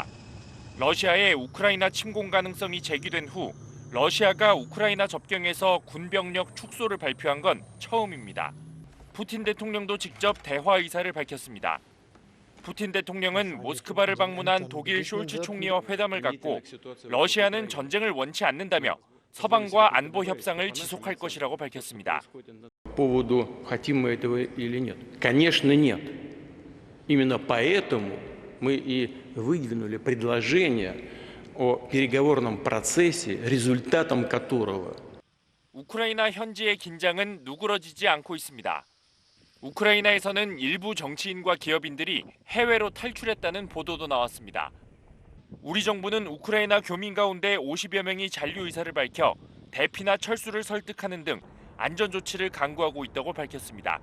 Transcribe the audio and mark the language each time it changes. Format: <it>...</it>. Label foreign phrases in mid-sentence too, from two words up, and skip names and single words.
<ko>러시아의 우크라이나 침공 가능성이 제기된 후 러시아가 우크라이나 접경에서 군병력 축소를 발표한 건 처음입니다. 푸틴 대통령도 직접 대화 의사를 밝혔습니다. 푸틴 대통령은 모스크바를 방문한 독일 숄츠 총리와 회담을 갖고 러시아는 전쟁을 원치 않는다며 서방과 안보 협상을 지속할 것이라고 밝혔습니다.</ko> <ru>По поводу хотим мы этого или нет? Конечно, нет. Именно поэтому мы и выдвинули предложение о переговорном процессе, результатом которого</ru> <ko>우크라이나 현지의 긴장은 누그러지지 않고 있습니다. 우크라이나에서는 일부 정치인과 기업인들이 해외로 탈출했다는 보도도 나왔습니다. 우리 정부는 우크라이나 교민 가운데 50여 명이 잔류 의사를 밝혀 대피나 철수를 설득하는 등 안전 조치를 강구하고 있다고 밝혔습니다.</ko>